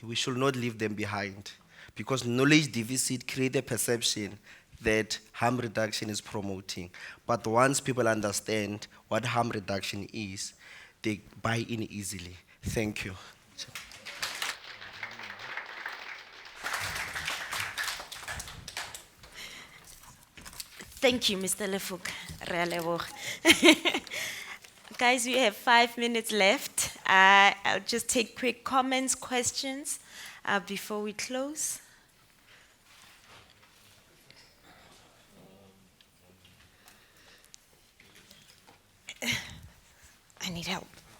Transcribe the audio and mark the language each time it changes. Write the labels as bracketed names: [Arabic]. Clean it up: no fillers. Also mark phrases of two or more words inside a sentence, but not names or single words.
[English] We should not leave them behind, because knowledge deficit creates a perception that harm reduction is promoting. But once people understand what harm reduction is, they buy in easily. Thank you. Thank you, Mr. [Tswana] Lefuk. Re a leboga. [English] Guys, we have 5 minutes left. I'll just take quick comments, questions before we close. I need help.